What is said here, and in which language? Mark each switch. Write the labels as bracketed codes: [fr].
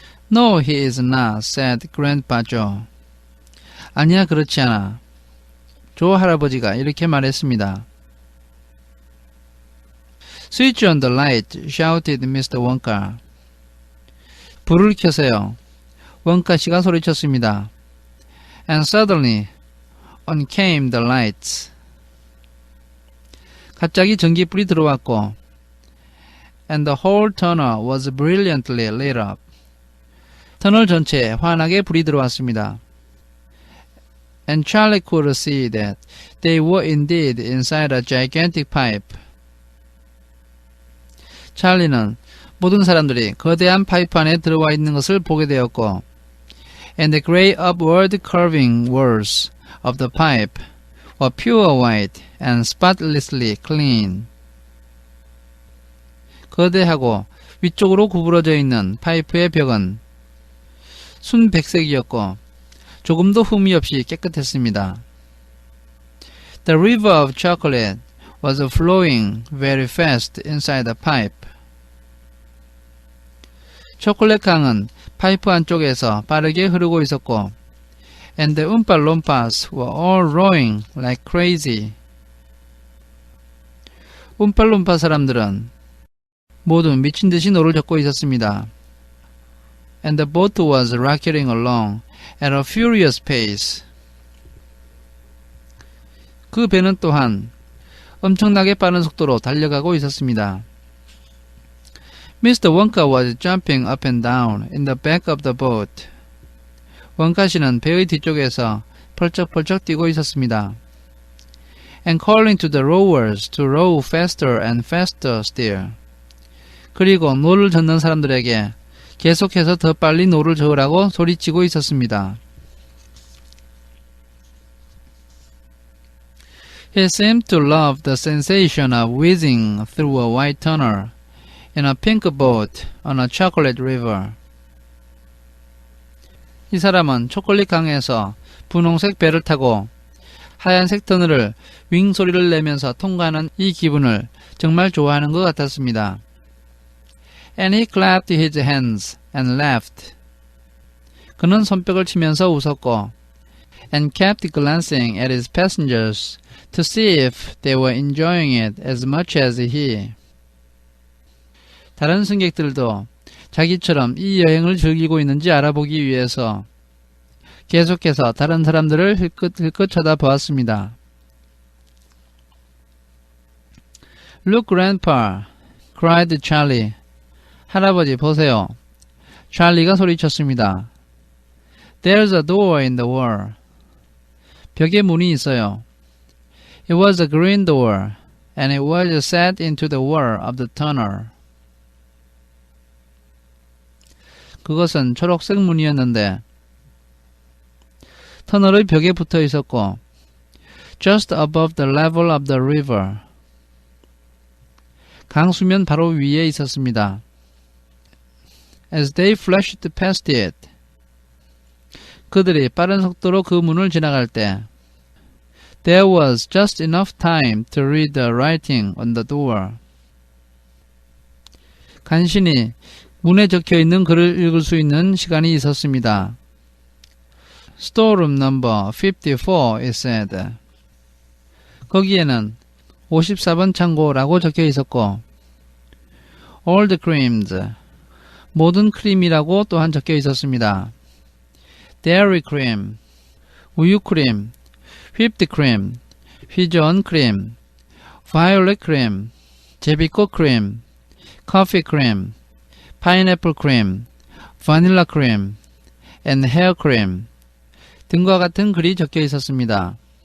[en] No, he is not, said Grandpa Joe. [ko] 아니야, 그렇지 않아. 조 할아버지가 이렇게 말했습니다. [en] Switch on the light, shouted Mr. [ko] Wonka. 불을 켜세요. 원카 씨가 소리쳤습니다. [en] And suddenly, on came the lights. [ko] 갑자기 전기불이 들어왔고, [en] and the whole tunnel was brilliantly lit up. [ko] 터널 전체에 환하게 불이 들어왔습니다. [en] And Charlie could see that they were indeed inside a gigantic pipe. [ko] 찰리는 모든 사람들이 거대한 파이프 안에 들어와 있는 것을 보게 되었고, [en] and the great upward curving walls of the pipe were pure white and spotlessly clean. [ko] 거대하고 위쪽으로 구부러져 있는 파이프의 벽은 순백색이었고 조금도 흠이 없이 깨끗했습니다. [en] The river of chocolate was flowing very fast inside the pipe. [ko] 초콜릿 강은 파이프 안쪽에서 빠르게 흐르고 있었고, [en] and the Oompa Loompas were all rowing like crazy. [ko] 움팔룸파 사람들은 모두 미친 듯이 노를 젓고 있었습니다. [en] And the boat was rocketing along at a furious pace. [ko] 그 배는 또한 엄청나게 빠른 속도로 달려가고 있었습니다. [en] Mr. Wonka was jumping up and down in the back of the boat. [ko] 원카 씨는 배의 뒤쪽에서 펄쩍펄쩍 뛰고 있었습니다. [en] and calling to the rowers to row faster and faster still. [ko] 그리고 노를 젓는 사람들에게 계속해서 더 빨리 노를 저으라고 소리치고 있었습니다. [en] He seemed to love the sensation of whizzing through a white tunnel in a pink boat on a chocolate river. [ko] 이 사람은 초콜릿 강에서 분홍색 배를 타고 하얀색 터널을 윙 소리를 내면서 통과하는 이 기분을 정말 좋아하는 것 같았습니다. [en] And he clapped his hands and laughed. [ko] 그는 손뼉을 치면서 웃었고 [en] and kept glancing at his passengers to see if they were enjoying it as much as he. [ko] 다른 승객들도 자기처럼 이 여행을 즐기고 있는지 알아보기 위해서 계속해서 다른 사람들을 흘끗 쳐다보았습니다. [en] Look, Grandpa! cried Charlie. [ko] 할아버지 보세요. 찰리가 소리쳤습니다. [en] There's a door in the wall. [ko] 벽에 문이 있어요. [en] It was a green door, and it was set into the wall of the tunnel. [ko] 그것은 초록색 문이었는데 터널의 벽에 붙어 있었고 [en] just above the level of the river. [ko] 강수면 바로 위에 있었습니다. [en] As they flashed past it. [ko] 그들이 빠른 속도로 그 문을 지나갈 때 [en] There was just enough time to read the writing on the door. [ko] 간신히 문에 적혀있는 글을 읽을 수 있는 시간이 있었습니다. [en] Storeroom number 54, it said. [ko] 거기에는 54번 창고라고 적혀 있었고 [en] All the creams, [ko] 모든 크림이라고 또한 적혀 있었습니다. [en] Dairy cream, [ko] 우유 크림, [en] whipped cream, [ko] 휘저은 크림, [en] violet cream, [ko] 제비꽃 크림, [en] coffee cream, pineapple cream, vanilla cream, and hair cream [ko] 등과 같은 글이 적혀 있었습니다.